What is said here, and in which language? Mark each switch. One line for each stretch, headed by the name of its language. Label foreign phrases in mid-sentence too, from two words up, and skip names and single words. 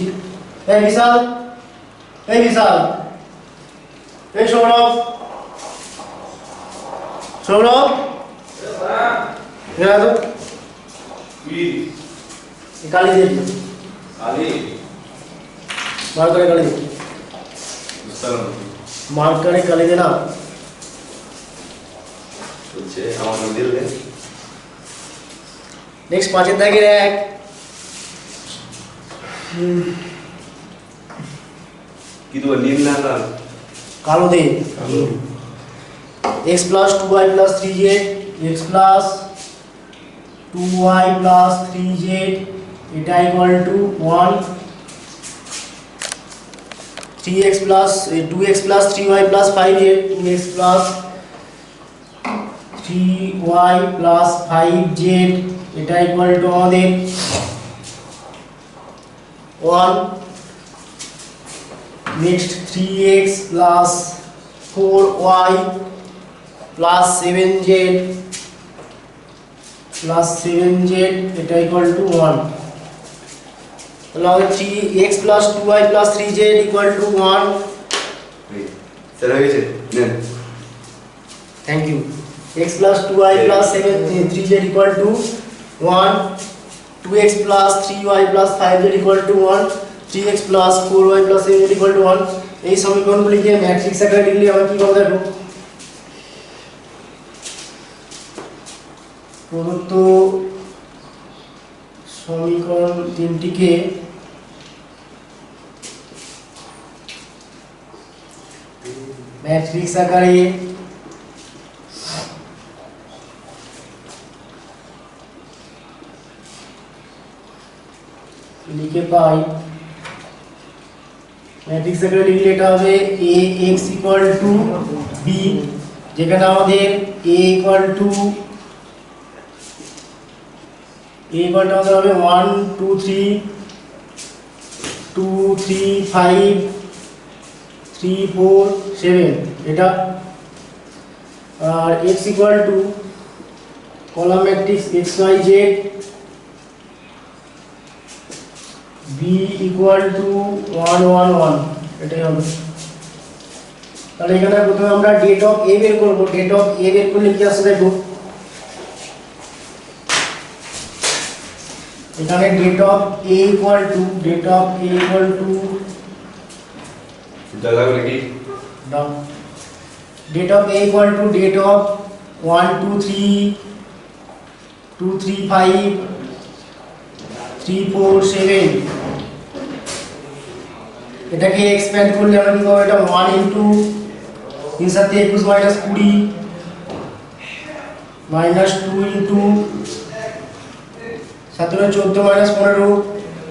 Bangla: এই বিশাল, এই সৌরভ, এরা তো কালি দিয়ে মার্কারে কালি দে না নেক্সট 5 দাগের 1 কি তো নীল না কালো দে,
English: x plus 2y plus 3z, x plus 2y plus 3z এটা equal to 1, 3x plus 2x plus 3y plus 5z, 2x plus 3y plus 5z এটা equal to আমাদের 1, next 3x plus 4y plus 7z এটা equal to 1।
Bangla: তাহলে আমাদের
English: 3x plus 2y plus 3z equal to 1।
Bangla: চলে গেছে নেন,
English: thank you. x plus 2y plus 3z equal to 1, 2x plus 3y plus 5z equal to 1, 3x plus 4y plus 7z equal to 1।
Bangla: এই সমীকরণগুলিকে ম্যাট্রিক্স আকারে লিখলে আমরা কি পাবো দেখো, প্রদত্ত সমীকরণ তিনটিকে ম্যাট্রিক্স আকারে লিখে পাই। ম্যাট্রিক্স আকারে লিখলে এটা হবে
English: ax equal to b,
Bangla: যেখানে আমাদের
English: a equal to
Bangla: আমাদের হবে 1 2 3 2 3 5 3 4 7 এটা।
English: আর x equal to column matrix x y z, b equal to 1 1 1
Bangla: এটাই হবে। তাহলে এখানে প্রথমে আমরা
English: det of a
Bangla: বের করব।
English: det of a
Bangla: বের করলে কি আসে দেখো, এখানে
English: det of a equal to det of a equal to
Bangla: লাগবে কি
English: down, det of a equal to det of 1 2 3 2 3 5 3 4 7
Bangla: এটাকে এক্সপ্যান্ড করলে আমরা কি পাবো, এটা
English: 1 into 3 7 21 minus 20 minus 2 into 7 14 minus 15